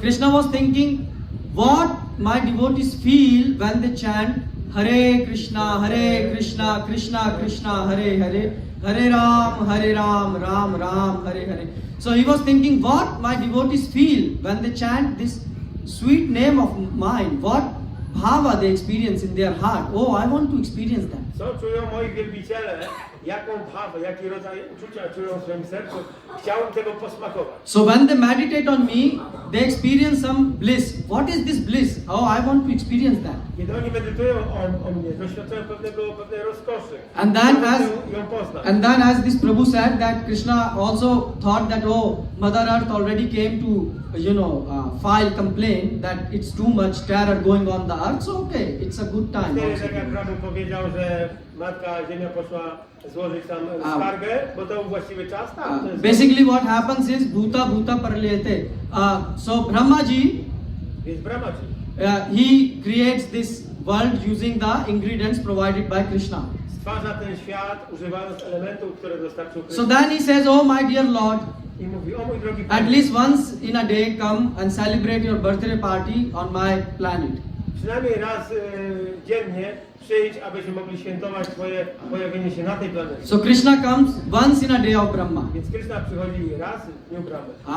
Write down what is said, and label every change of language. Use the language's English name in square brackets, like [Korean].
[English] Krishna was thinking what my devotees feel when they chant Hare Krishna, Krishna Krishna, Hare Hare, Hare Ram, Ram Ram, Hare Hare. So he was thinking what my devotees feel when they chant this sweet name of mine. What bhava they experience in their heart. Oh, I want to experience that. [Polish] Co czują moi wielbiciele? Jaką bhawę, jaki rodzaj uczucia czują w swoim sercu? Chciałbym tego posmakować. [English] So when they meditate on me, they experience some bliss. What is this bliss? Oh, I want to experience that. [Polish] Kiedy oni medytują o mnie, doświadczają pewnej rozkoszy. [English] And then [Polish] Chcą ją poznać. [English] And then as this Prabhu said that Krishna also thought that oh, Mother Earth already came to file complaint that it's too much terror going on the earth. So okay, it's a good time. [Polish] Wtedy [English] also [Polish] tak jak to- Prabhu powiedział, że Matka Ziemia poszła złożyć tam skargę, bo to był właściwy czas. Tak, to jest [English] Basically what happens is [Sanskrit] bhuta bhuta parliyate. [English] So Brahmaji, [Polish] Więc Brahmaji. [English] he creates this world using the ingredients provided by Krishna. [Polish] Stwarza ten świat używając elementów, które dostarczył [English] So [Polish] Krishna. [English] then he says, oh my dear Lord, [Polish] I mówi, o mój drogi [English] at [Polish] Panie, [English] least once in a day come and celebrate your birthday party on my planet. [Polish] przynajmniej raz dziennie przyjdź, abyśmy mogli świętować Twoje pojawienie się na tej planecie. [English] So Krishna comes once in a day of Brahma. [Polish] Więc Krishna przychodzi raz w dniu Brahmy.